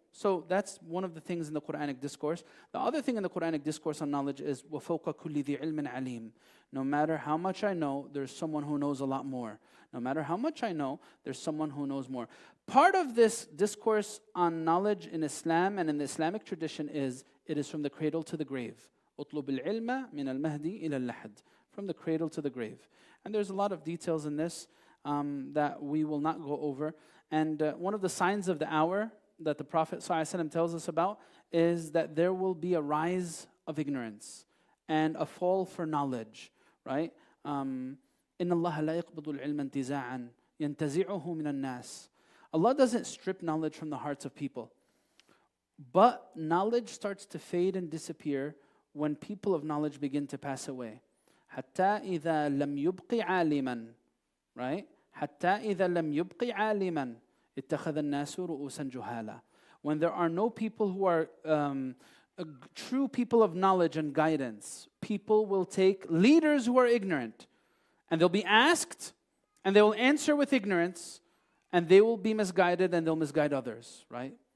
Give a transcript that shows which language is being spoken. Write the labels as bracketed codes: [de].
[en] So that's one of the things in the Quranic discourse. The other thing in the Quranic discourse on knowledge is [ar] وَفَوْقَ كُلِّ ذِي عِلْمٍ عَلِيمٍ. [en] No matter how much I know, there's someone who knows a lot more. No matter how much I know, there's someone who knows more. Part of this discourse on knowledge in Islam and in the Islamic tradition is, it is from the cradle to the grave. [ar] اطلب العلم من المهدي إلى اللحد. [en] From the cradle to the grave. And there's a lot of details in this that we will not go over. And one of the signs of the hour that the Prophet ﷺ tells us about is that there will be a rise of ignorance and a fall for knowledge, right? [ar] إِنَّ اللَّهَ لَا يَقْبِضُ الْعِلْمَ انْتِزَاعًا يَنْتَزِعُهُ مِنَ النَّاسِ. [en] Allah doesn't strip knowledge from the hearts of people. But knowledge starts to fade and disappear when people of knowledge begin to pass away. [ar] حَتَّى إِذَا لَمْ يُبْقِ عَالِمًا, right? حَتَّى إِذَا لَمْ يُبْقِ عَالِمًا اتَّخَذَ النَّاسُ رُؤُوسًا جُهَالًا. [en] When there are no people who are true people of knowledge and guidance, people will take leaders who are ignorant, and they'll be asked, and they will answer with ignorance, and they will be misguided, and they'll misguide others, right?